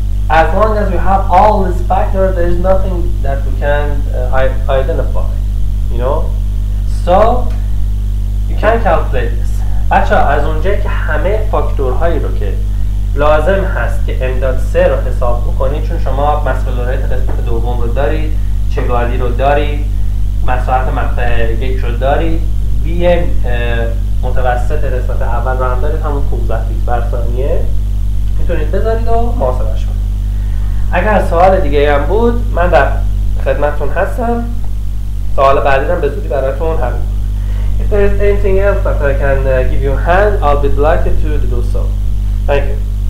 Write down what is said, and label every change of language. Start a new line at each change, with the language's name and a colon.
English: As long as we have all these factors, there is nothing that we can identify, you know. So you can calculate this.
Persian: بچه از اونجایی که همه فاکتورهایی رو که لازم هست که m.3 رو حساب بکنید، چون شما مسئولیت قسمت دوم رو دارید، چگالی رو دارید، مساحت مقطع یک رو دارید، v متوسط قسمت اول رو هم دارید، همون 15 فیت بر ثانیه، میتونید بذارید و محاسبهش کنید. اگر سوال دیگه هم بود من در خدمتتون هستم. سوال بعدی هم به زودی براتون حل می‌کنم.
English: If there is anything else that I can give you a hand, I'll be delighted to do so. Thank you.